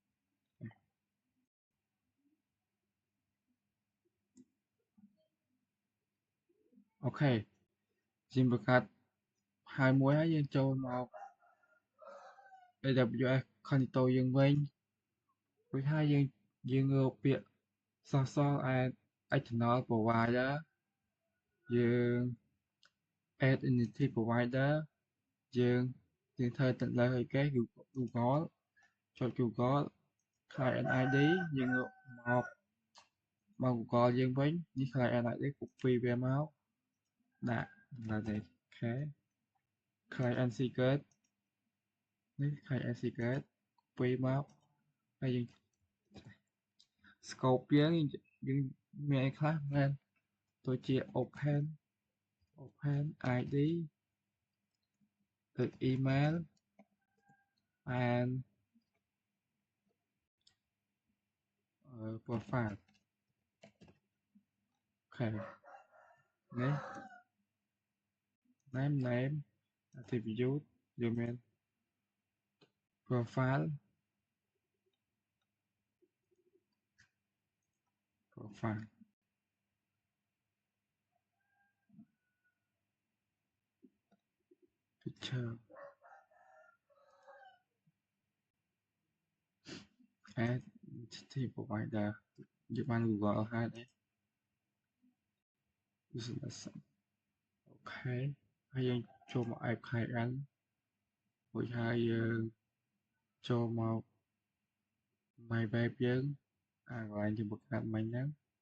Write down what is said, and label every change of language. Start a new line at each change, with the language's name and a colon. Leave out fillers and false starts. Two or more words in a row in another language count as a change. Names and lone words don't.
Khmer: អូខេយើងបង្កើតហើយមួយហើយយើងចូលមក
English: AWS control
Khmer: យើងវិញរួចហើយយើងរកពាក្យសរសរ
English: add external
Khmer: provider យើង
English: add entity provider
Khmer: យើងធ្វើទៅលើអីគេ Google ចុច Google client ID យើងរកមក Google យើងវិញនេះ
English: client ID copy
Khmer: វាមកដាក់នៅនេះ
English: client secret
Khmer: នេះ
English: client secret copy
Khmer: មកហើយយើង scope យើងមានអីខ្លះមែនដូចជា
English: open ID ដូច email and profile នេះ name attribute
Khmer: យើងមាន
English: profile picture add entity provider
Khmer: យើងបាន Google ហើយនេះ business អូខេហើយយើងចូលមក
English: app client
Khmer: រួចហើយយើងចូលមក
English: my web
Khmer: យើងកន្លែងជាមួយកាត់មិញហ្នឹង